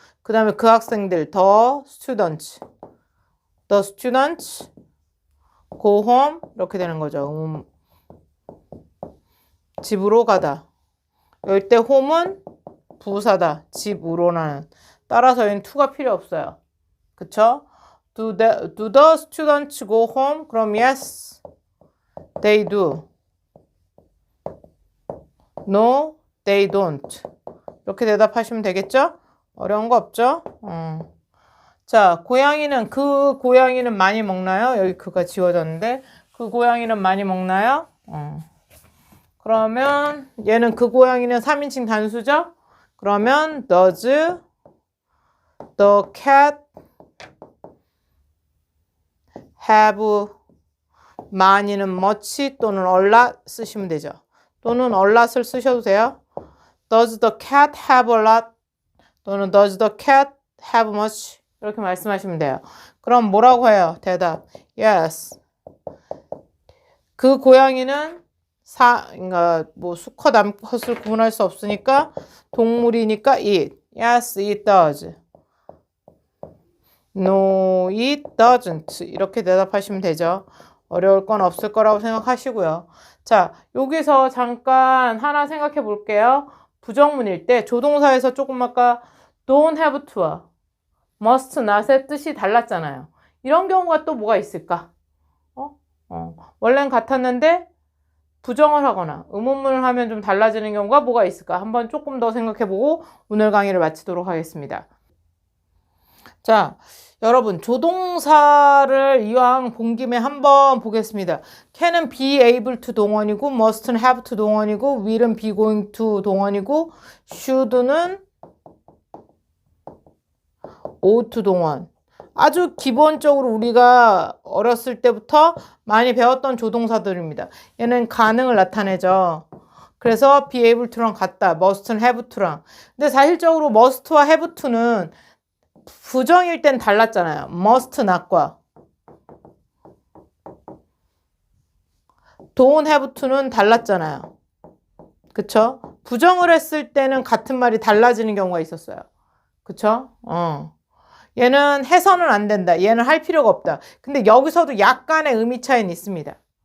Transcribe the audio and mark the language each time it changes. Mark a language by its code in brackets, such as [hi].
[ko] 그 다음에 그 학생들, [en] the students go home [ko] 이렇게 되는 거죠. 집으로 가다. 이럴 때 home은 부사다. 집으로는. 따라서 여기는 to가 필요 없어요. 그쵸? [en] Do the students go home? 그럼 yes, they do. No, they don't. [ko] 이렇게 대답하시면 되겠죠? 어려운 거 없죠? 자, 그 고양이는 많이 먹나요? 여기 그가 지워졌는데 그 고양이는 많이 먹나요? 그러면 얘는 그 고양이는 3인칭 단수죠? 그러면 [en] does the cat have [ko] 많이는 much 또는 a lot 쓰시면 되죠. 또는 a lot을 쓰셔도 돼요. [en] Does the cat have a lot? [ko] 또는 [en] does the cat have much? [ko] 이렇게 말씀하시면 돼요. 그럼 뭐라고 해요? 대답. Yes. 그 고양이는 그러니까 뭐 수컷, 암컷을 구분할 수 없으니까 동물이니까 it. [en] Yes, it does. No, it doesn't. [ko] 이렇게 대답하시면 되죠. 어려울 건 없을 거라고 생각하시고요. 자, 여기서 잠깐 하나 생각해 볼게요. 부정문일 때 조동사에서 조금 아까 don't have to와 must not의 뜻이 달랐잖아요. 이런 경우가 또 뭐가 있을까? 원래는 같았는데 부정을 하거나 의문문을 하면 좀 달라지는 경우가 뭐가 있을까? 한번 조금 더 생각해보고 오늘 강의를 마치도록 하겠습니다. 자, 여러분 조동사를 이왕 본 김에 한번 보겠습니다. can은 be able to 동원이고 must는 have to 동원이고 will은 be going to 동원이고 should는 ought to 동원. 아주 기본적으로 우리가 어렸을 때부터 많이 배웠던 조동사들입니다. 얘는 가능을 나타내죠. 그래서 be able to랑 같다. must는 have to랑. 근데 사실적으로 must와 have to는 부정일 땐 달랐잖아요. must not과 don't have to는 달랐잖아요. 그쵸? 부정을 했을 때는 같은 말이 달라지는 경우가 있었어요. 그쵸? 얘는 해서는 안 된다. 얘는 할 필요가 없다. 근데 여기서도 약간의 의미 차이는 있습니다.